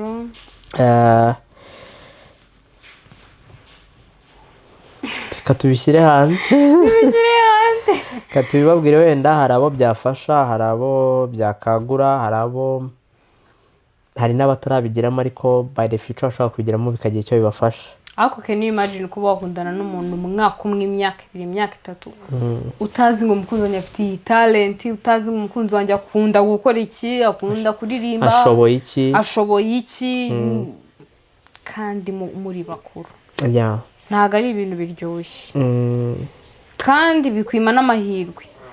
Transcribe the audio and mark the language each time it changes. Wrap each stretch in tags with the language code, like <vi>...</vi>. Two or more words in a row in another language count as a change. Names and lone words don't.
<rw>reka tubishyire hanze reka tubibabwire wenda hari abo byafasha hari abo byakagura hari n'abatarabigiramo ariko</rw> <en>by the future</en> <rw>bashobora kubigiramo bikagira icyo bibafasha ariko</rw> <en>can you imagine</en> <rw>kuba wakundana n'umuntu umwaka umwe imyaka 2 imyaka 3 utazi ngo umukunzi wanjye afite iyi talent utazi ngo umukunzi wanjye akunda gukora iki akunda kuririmba ashoboye iki kandi muri bakuru ntago ari ibintu biryoshye kandi bikwima n'amahirwe</rw>